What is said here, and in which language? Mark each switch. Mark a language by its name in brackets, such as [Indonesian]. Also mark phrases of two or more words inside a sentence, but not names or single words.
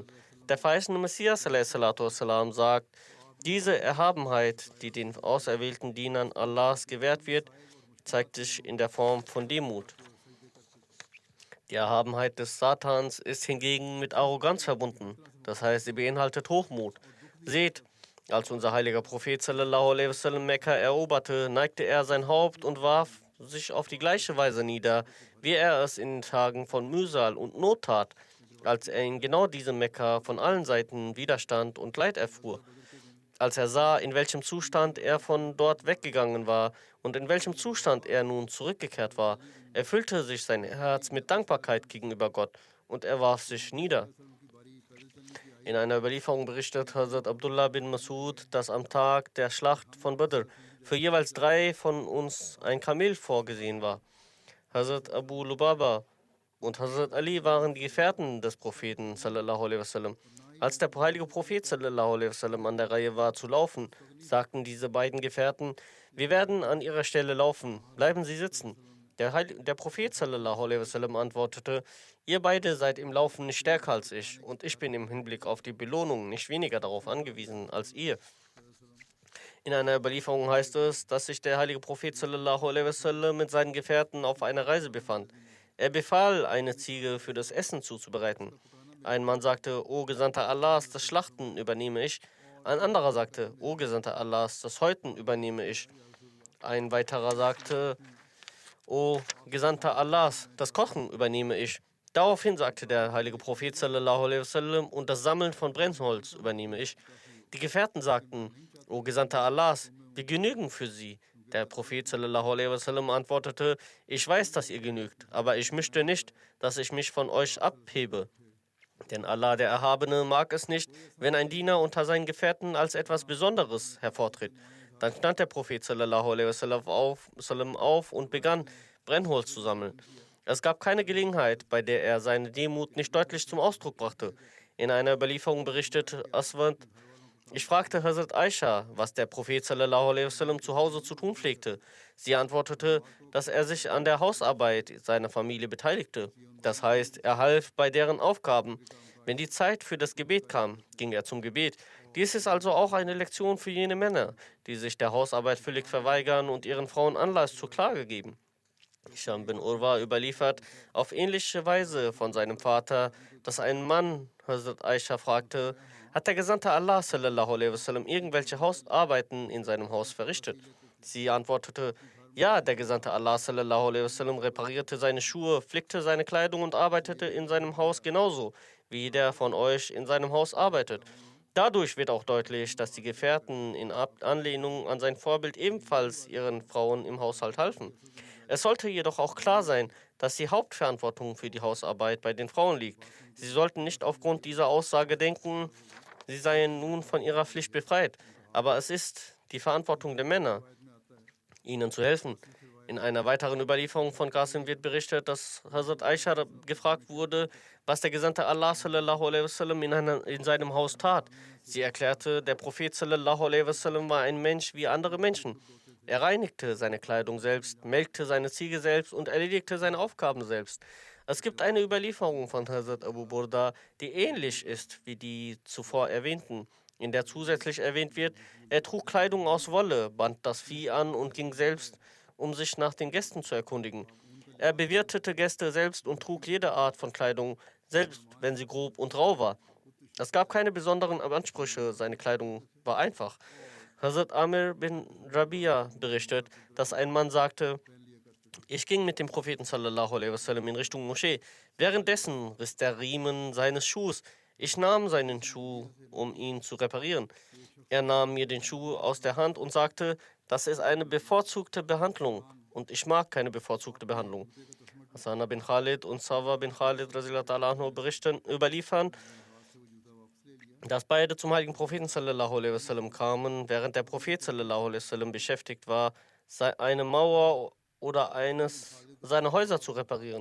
[German] Der verheißene Messias ﷺ sagt, diese Erhabenheit, die den auserwählten Dienern Allahs gewährt wird, zeigt sich in der Form von Demut. Die Erhabenheit des Satans ist hingegen mit Arroganz verbunden, das heißt, sie beinhaltet Hochmut. Seht, als unser heiliger Prophet [Arabic] صلى الله عليه وسلم [German] Mekka eroberte, neigte er sein Haupt und warf sich auf die gleiche Weise nieder, wie er es in Tagen von Mühsal und Not tat, als er in genau diesem Mekka von allen Seiten Widerstand und Leid erfuhr. Als er sah, in welchem Zustand er von dort weggegangen war und in welchem Zustand er nun zurückgekehrt war, erfüllte sich sein Herz mit Dankbarkeit gegenüber Gott und er warf sich nieder. In einer Überlieferung berichtet Hazrat Abdullah bin Masud, dass am Tag der Schlacht von Badr für jeweils 3 von uns ein Kamel vorgesehen war. Hazrat Abu Lubaba und Hazrat Ali waren die Gefährten des Propheten [Arabic] صلى الله عليه وسلم. [German] Als der heilige Prophet [Arabic] صلى الله عليه وسلم [German] an der Reihe war zu laufen, sagten diese beiden Gefährten: Wir werden an ihrer Stelle laufen, bleiben Sie sitzen. Der Prophet [Arabic] صلى الله عليه وسلم [German] antwortete: Ihr beide seid im Laufen nicht stärker als ich und ich bin im Hinblick auf die Belohnung nicht weniger darauf angewiesen als ihr. In einer Überlieferung heißt es, dass sich der heilige Prophet [Arabic] صلى الله عليه وسلم [German] mit seinen Gefährten auf einer Reise befand. Er befahl, eine Ziege für das Essen zuzubereiten. Ein Mann sagte: O Gesandter Allahs, das Schlachten übernehme ich. Ein anderer sagte: O Gesandter Allahs, das Häuten übernehme ich. Ein weiterer sagte: O Gesandter Allahs, das Kochen übernehme ich. Daraufhin sagte der heilige Prophet [Arabic] صلى الله عليه وسلم: [German] Und das Sammeln von Brennholz übernehme ich. Die Gefährten sagten: O Gesandter Allahs, wir genügen für sie. Der Prophet [Arabic] صلى الله عليه وسلم [German] antwortete: Ich weiß, dass ihr genügt, aber ich möchte nicht, dass ich mich von euch abhebe. Denn Allah, der Erhabene, mag es nicht, wenn ein Diener unter seinen Gefährten als etwas Besonderes hervortritt. Dann stand der Prophet [Arabic] صلى الله عليه وسلم [German] auf und begann, Brennholz zu sammeln. Es gab keine Gelegenheit, bei der er seine Demut nicht deutlich zum Ausdruck brachte. In einer Überlieferung berichtet Aswad: Ich fragte Hazrat Aisha, was der Prophet [Arabic] صلى الله عليه وسلم [German] zu Hause zu tun pflegte. Sie antwortete, dass er sich an der Hausarbeit seiner Familie beteiligte. Das heißt, er half bei deren Aufgaben. Wenn die Zeit für das Gebet kam, ging er zum Gebet. Dies ist also auch eine Lektion für jene Männer, die sich der Hausarbeit völlig verweigern und ihren Frauen Anlass zur Klage geben. Hisham bin Urwa überliefert auf ähnliche Weise von seinem Vater, dass ein Mann Hazrat Aisha fragte: Hat der Gesandte Allah [Arabic] صلى الله عليه وسلم [German] irgendwelche Hausarbeiten in seinem Haus verrichtet? Sie antwortete: Ja, der Gesandte Allah [Arabic] صلى الله عليه وسلم [German] reparierte seine Schuhe, flickte seine Kleidung und arbeitete in seinem Haus genauso, wie jeder von euch in seinem Haus arbeitet. Dadurch wird auch deutlich, dass die Gefährten in Anlehnung an sein Vorbild ebenfalls ihren Frauen im Haushalt halfen. Es sollte jedoch auch klar sein, dass die Hauptverantwortung für die Hausarbeit bei den Frauen liegt. Sie sollten nicht aufgrund dieser Aussage denken, sie seien nun von ihrer Pflicht befreit. Aber es ist die Verantwortung der Männer, ihnen zu helfen. In einer weiteren Überlieferung von Qasim wird berichtet, dass Hazrat Aisha gefragt wurde, was der Gesandte Allah [Arabic] صلى الله عليه وسلم [German] in seinem Haus tat. Sie erklärte, der Prophet [Arabic] صلى الله عليه وسلم [German] war ein Mensch wie andere Menschen. Er reinigte seine Kleidung selbst, melkte seine Ziege selbst und erledigte seine Aufgaben selbst. Es gibt eine Überlieferung von Hazrat Abu Burda, die ähnlich ist wie die zuvor erwähnten, in der zusätzlich erwähnt wird, er trug Kleidung aus Wolle, band das Vieh an und ging selbst, um sich nach den Gästen zu erkundigen. Er bewirtete Gäste selbst und trug jede Art von Kleidung, selbst wenn sie grob und rau war. Es gab keine besonderen Ansprüche, seine Kleidung war einfach. Hazrat Amir bin Rabia berichtet, dass ein Mann sagte, ich ging mit dem Propheten [Arabic] صلى الله عليه وسلم [German] in Richtung Moschee. Währenddessen riss der Riemen seines Schuhs. Ich nahm seinen Schuh, um ihn zu reparieren. Er nahm mir den Schuh aus der Hand und sagte, das ist eine bevorzugte Behandlung und ich mag keine bevorzugte Behandlung. Hasana bin Khalid und Sawa bin Khalid überliefern, dass beide zum heiligen Propheten [Arabic] صلى الله عليه وسلم [German] kamen, während der Prophet [Arabic] صلى الله عليه وسلم [German] beschäftigt war, eine Mauer oder eines seiner Häuser zu reparieren.